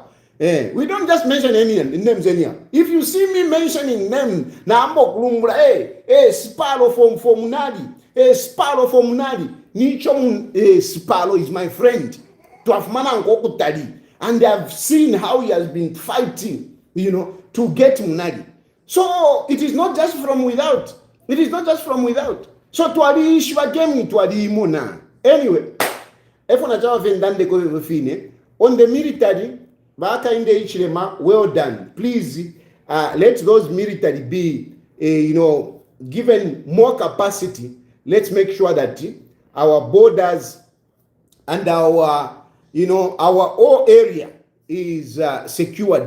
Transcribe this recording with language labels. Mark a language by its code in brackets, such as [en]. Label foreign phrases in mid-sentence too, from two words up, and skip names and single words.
[en] We don't just mention any names anyhow. If you see me mentioning names, Spalo from Munadi, Spalo from Munadi, Spalo is my friend. And I've seen how he has been fighting, to get Munadi. So it is not just from without. [bem] So twali ishwa game twali imona. [en] Anyway, on the military, Haka in the Ichilema, well done. Please let those military be, given more capacity. Let's make sure that our borders and our whole area is secured.